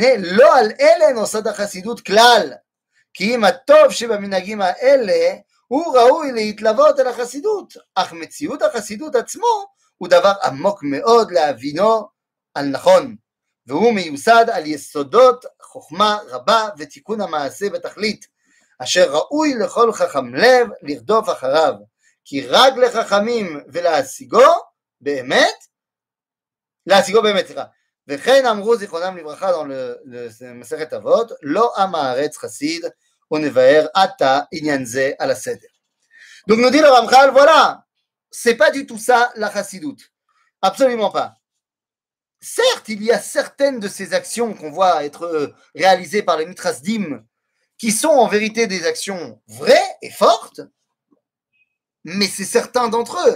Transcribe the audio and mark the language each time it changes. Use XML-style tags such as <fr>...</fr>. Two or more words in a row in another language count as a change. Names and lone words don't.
<he>לא על אלה נוסד החסידות כלל, כי אם הטוב שבמנהגים האלה הוא ראוי להתלוות אל החסידות, אך מציאות החסידות עצמו הוא דבר עמוק מאוד להבינו על נכון, והוא מיוסד על יסודות חוכמה רבה ותיקון המעשה בתכלית, אשר ראוי לכל חכם לב לרדוף אחריו, כי רק לחכמים ולהשיגו באמת להשיגו באמת, סליחה. וכן אמרו זיכרונם לברכה</he> <fr>dans le</fr> <he>מסכת אבות, לא עם הארץ חסיד ונבאר עתה עניין זה על הסדר.</he> <fr>Donc nous dit le Ramchal, voilà, c'est pas du tout ça la chassidoute. Absolument pas. Certes, il y a certaines de ces actions qu'on voit être réalisées par les mitrasdim qui sont en vérité des actions vraies et fortes, mais c'est certains d'entre eux.</fr>